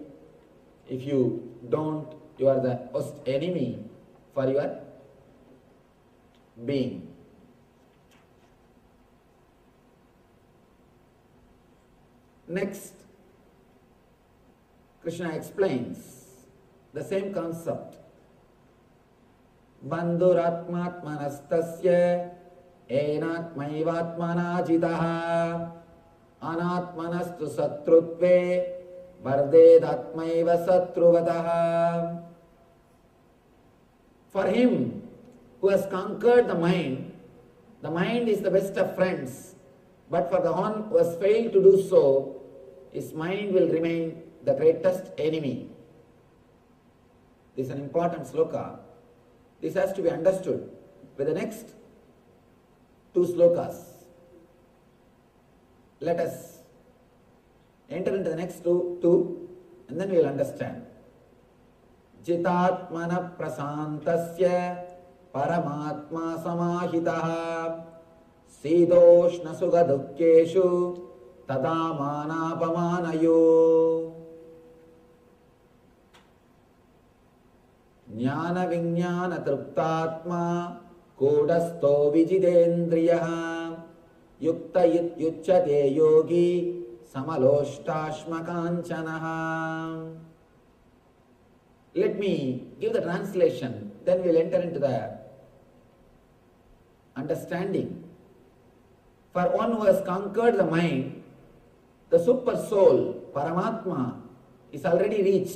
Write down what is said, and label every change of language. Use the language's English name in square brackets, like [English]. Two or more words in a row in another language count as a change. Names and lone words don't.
[English] If you don't, you are the worst enemy for your being. Next, Krishna explains the same concept. [Sanskrit] बन्धुरात्मात्मनस्तस्य येनात्मैवात्मना जितः अनात्मनस्तु शत्रुत्वे वर्तेतात्मैव शत्रुवत्. [English] For him who has conquered the mind is the best of friends. But for the one who has failed to do so, his mind will remain the greatest enemy. This is an important sloka. This has to be understood with the next two slokas. Let us enter into the next two and then we will understand. [Sanskrit] जितात्मनः प्रशान्तस्य परमात्मा समाहितः शीतोष्ण सुख दुःखेषु तथा मानापमानयोः. ज्ञान विज्ञान तृप्तात्मा कूटस्थो विजितेन्द्रियः युक्त इत्युच्यते योगी समलोष्टाश्म काञ्चनः. [English] Let me give the translation, then we will enter into the understanding. For one who has conquered the mind, the super soul, Paramatma, is already reached.